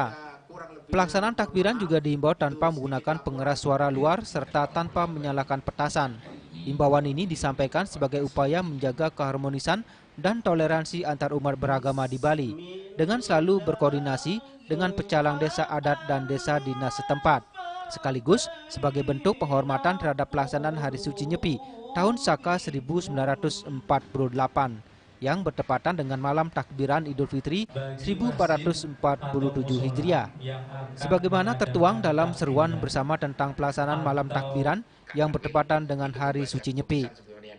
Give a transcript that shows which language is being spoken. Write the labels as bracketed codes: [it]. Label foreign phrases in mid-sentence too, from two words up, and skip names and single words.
[id] Pelaksanaan takbiran juga dihimbau tanpa menggunakan pengeras suara luar serta tanpa menyalakan petasan. Himbauan ini disampaikan sebagai upaya menjaga keharmonisan dan toleransi antar umat beragama di Bali dengan selalu berkoordinasi dengan pecalang desa adat dan desa dinas setempat, sekaligus sebagai bentuk penghormatan terhadap pelaksanaan Hari Suci Nyepi tahun Saka 1948 yang bertepatan dengan malam takbiran Idul Fitri 1447 Hijriah. Sebagaimana tertuang dalam seruan bersama tentang pelaksanaan malam takbiran yang bertepatan dengan Hari Suci Nyepi.